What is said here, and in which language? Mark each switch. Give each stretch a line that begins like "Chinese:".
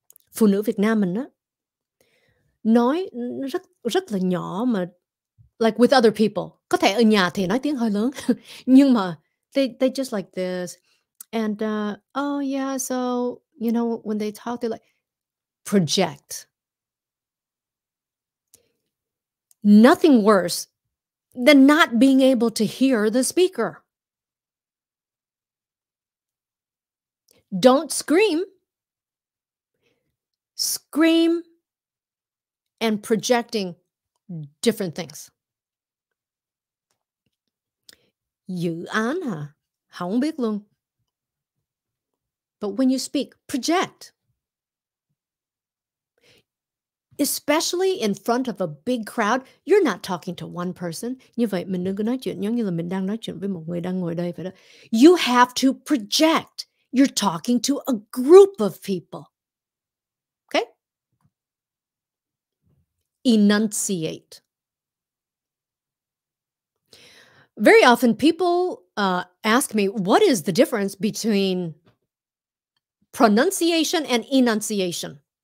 Vietnamese: Phụ nữ Việt Nam mình á, nói rất rất là nhỏ mà
English: like with other people.
Vietnamese: Có thể ở nhà thì nói tiếng hơi lớn, nhưng mà
English: they just like this. And oh yeah, so you know when they talk, they like project. Nothing worse than not being able to hear the speaker. Don't scream. Scream and projecting different things.
Vietnamese: Dự án hả? Không biết luôn.
English: But when you speak, project. Especially in front of a big crowd, you're not talking to one person.
Vietnamese: Như vậy mình đừng có nói chuyện giống như là mình đang nói chuyện với một người đang ngồi đây vậy đó.
English: You have to project. You're talking to a group of people. Okay? Enunciate. Very often people ask me, what is the difference between pronunciation and enunciation?